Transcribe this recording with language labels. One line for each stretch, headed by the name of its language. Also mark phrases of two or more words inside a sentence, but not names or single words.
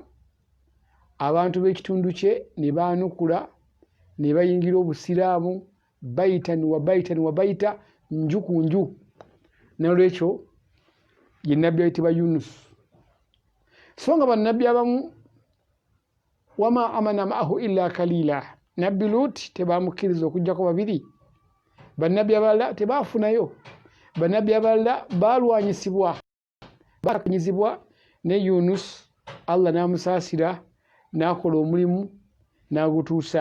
Ganda: Abantu b'ekitundu kye ne baanukula ne bayingira obusiraamu
Arabic: بيتا وبيتا,
Ganda: nju ku nju. N'olwekyo ye nnabbi ayitibwa Yunus. So nga bannabbi abamu
Arabic: وما آمن معه إلا قليل,
Ganda: nabbi Lut tebamukkiriza okuggyako 2, bannabbi abalala tebaafunayo, bannabbi abalala baalwanyisibwa bakanyizibwa, ne Yunus Allah n'amusaasira n'akola omulimu n'agutuusa.